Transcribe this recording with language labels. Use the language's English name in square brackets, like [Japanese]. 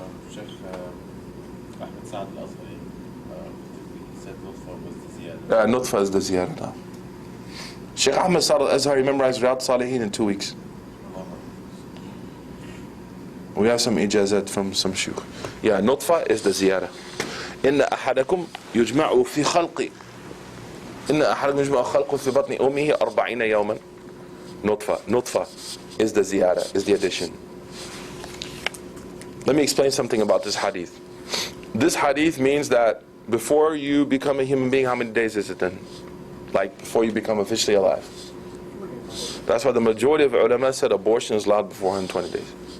[English] Sheikh Ahmed Saad al-Asghari, he said Nutfa was the ziyada. Nutfa is the ziyada now. Sheikh Ahmed Saad al-Azhari memorized Riyadh Salihin in 2 weeks. We have some ijazat from some shuyukh. Yeah, Nutfa is the ziyada. [Arabic] إن أحدكم يجمع في خلقه إن أحدكم يجمع خلقه في بطن أمه 40 يوما. [English] Nutfa is the ziyada, is the addition. Let me explain something about this hadith. This hadith means that before you become a human being, how many days is it then? Like before you become officially alive. That's why the majority of ulama said abortion is allowed before 120 days.